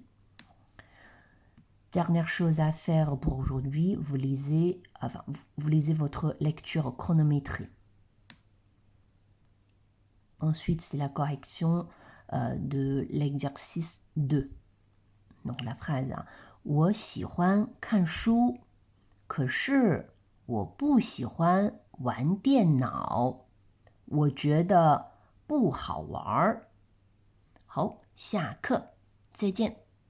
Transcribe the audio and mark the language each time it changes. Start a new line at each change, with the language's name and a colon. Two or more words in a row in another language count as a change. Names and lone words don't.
French: Dernière chose à faire pour aujourd'hui, vous lisez votre lecture chronométrie. Ensuite, c'est la correction de l'exercice 2. Donc la phrase
Chinese: 我喜欢看书，可是我不喜欢玩电脑，我觉得不好玩。好，下课，再见。